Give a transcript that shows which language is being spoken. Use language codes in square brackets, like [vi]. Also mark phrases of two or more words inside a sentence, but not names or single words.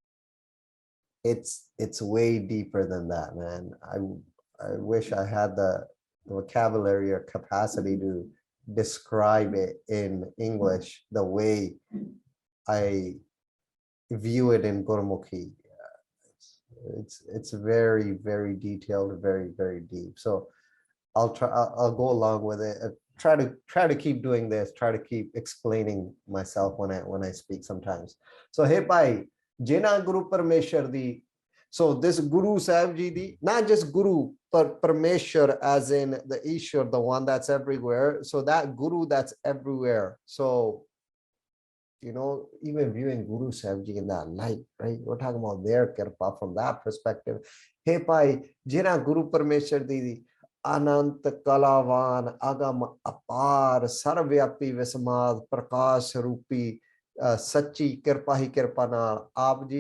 [en] it's way deeper than that man I wish I had the vocabulary or capacity to describe it in English the way I view it in Gurmukhi. It's very, very detailed, very, very deep. So I'll go along with it. Try to keep doing this, try to keep explaining myself when I speak sometimes. [pa] So ਹੇ ਭਾਈ, ਜਿਨਾ ਗੁਰੂ ਪਰਮੇਸ਼ਰ ਦੀ. [en] So this [pa] Guru Sahib Ji di, [en] not just Guru, but Parmeshwar as in the Ishwar, the one that's everywhere. So that Guru that's everywhere. So, you know, even viewing Guru Sahib Ji in that light, right? We're talking about their kirpa from that perspective. [pa] ਹੇ ਭਾਈ, ਜਿਨਾ ਗੁਰੂ ਪਰਮੇਸ਼ਰ ਦੀ, ਅਨੰਤ ਕਲਾਵਾਂ, ਅਗਮ ਅਪਾਰ, ਸਰਬਵਿਆਪੀ ਵਿਸਮਾਦ, ਪ੍ਰਕਾਸ਼ ਰੂਪੀ, ਸੱਚੀ ਕਿਰਪਾ ਹੀ ਕਿਰਪਾ ਨਾਲ, ਆਪ ਜੀ